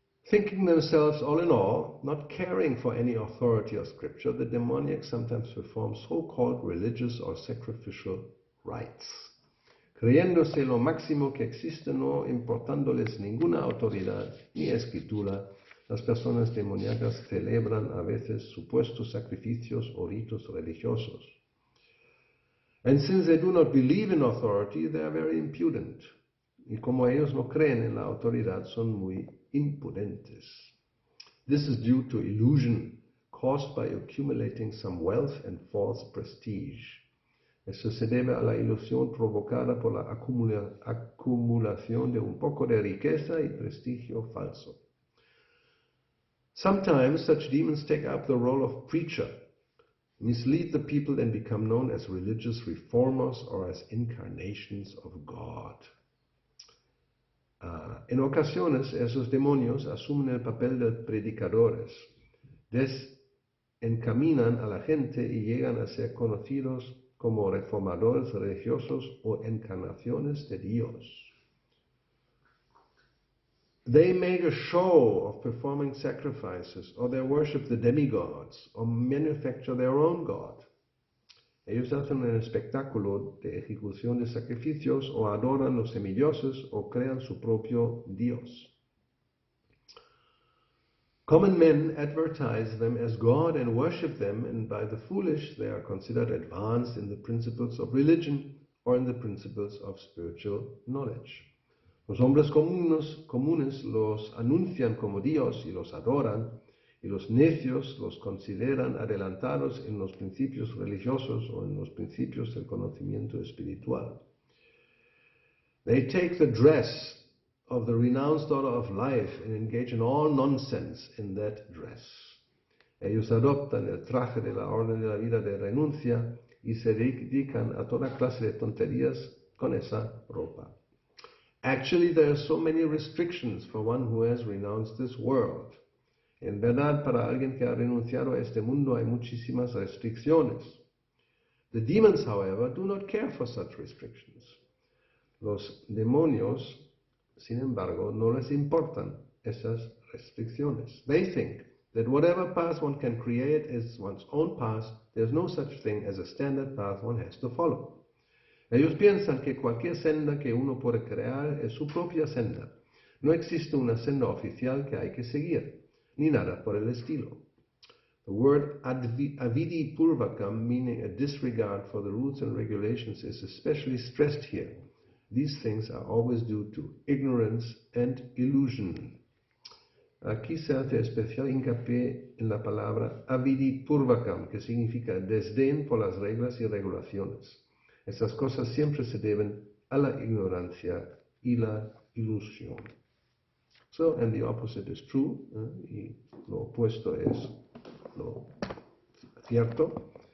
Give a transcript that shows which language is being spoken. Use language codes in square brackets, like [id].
[en] Thinking themselves all in all, not caring for any authority of scripture, the demoniacs sometimes perform so-called religious or sacrificial rites. [es] Creyéndose lo máximo que existe, no importándoles ninguna autoridad ni escritura, las personas demoníacas celebran a veces supuestos sacrificios o ritos religiosos. [en] And since they do not believe in authority, they are very impudent. [es] Y como ellos no creen en la autoridad, son muy impudentes. [en] This is due to illusion caused by accumulating some wealth and false prestige. [es] Eso se debe a la ilusión provocada por la acumulación de un poco de riqueza y prestigio falso. [en] Sometimes such demons take up the role of preacher, mislead the people and become known as religious reformers or as incarnations of God. [es] En ocasiones esos demonios asumen el papel de predicadores, desencaminan a la gente y llegan a ser conocidos como reformadores religiosos o encarnaciones de Dios. [en] They make a show of performing sacrifices, or they worship the demigods, or manufacture their own god. [es] Ellos hacen un espectáculo de ejecución de sacrificios, o adoran los semidioses, o crean su propio Dios. [en] Common men advertise them as God and worship them, and by the foolish they are considered advanced in the principles of religion or in the principles of spiritual knowledge. [es] Los hombres comunes los anuncian como Dios y los adoran, y los necios los consideran adelantados en los principios religiosos o en los principios del conocimiento espiritual. [en] They take the dress of the renounced daughter of life and engage in all nonsense in that dress. [es] Ellos adoptan el traje de la orden de la vida de renuncia y se dedican a toda clase de tonterías con esa ropa. [en] Actually, there are so many restrictions for one who has renounced this world. [es] En verdad, para alguien que ha renunciado a este mundo hay muchísimas restricciones. [en] The demons, however, do not care for such restrictions. [es] Los demonios, sin embargo, no les importan esas restricciones. [en] They think that whatever path one can create is one's own path. There's no such thing as a standard path one has to follow. [es] Ellos piensan que cualquier senda que uno puede crear es su propia senda. No existe una senda oficial que hay que seguir, ni nada por el estilo. [en] The word avidi purvakam, meaning a disregard for the rules and regulations, is especially stressed here. These things are always due to ignorance and illusion. [es] Aquí se hace especial hincapié en la palabra avidi purvakam, que significa desdén por las reglas y regulaciones. Estas cosas siempre se deben a la ignorancia y la ilusión. [en] So, and the opposite is true, [es] y lo opuesto es lo cierto.